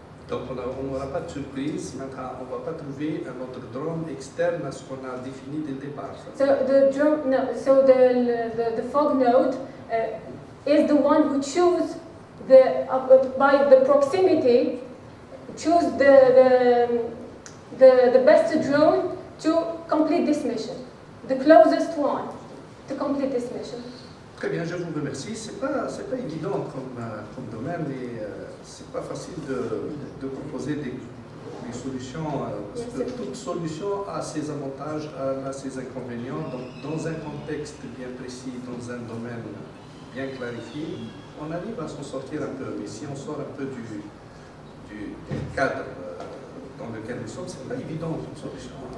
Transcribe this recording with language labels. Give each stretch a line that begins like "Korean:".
French: Donc on n'aura pas de surprise, maintenant on ne va pas trouver un autre drone externe à ce qu'on a défini dès le départ.
English: So the fog node is the one who choose by the proximity, choose the best drone to complete this mission, the closest one to complete this mission.
French: Très bien, je vous remercie. C'est pas évident comme domaine et c'est pas facile de proposer des solutions parce que toute solution a ses avantages, a ses inconvénients. Donc, dans un contexte bien précis, dans un domaine bien clarifié, on arrive à s'en sortir un peu. Mais si on sort un peu du cadre dans lequel nous sommes, c'est pas évident comme solution.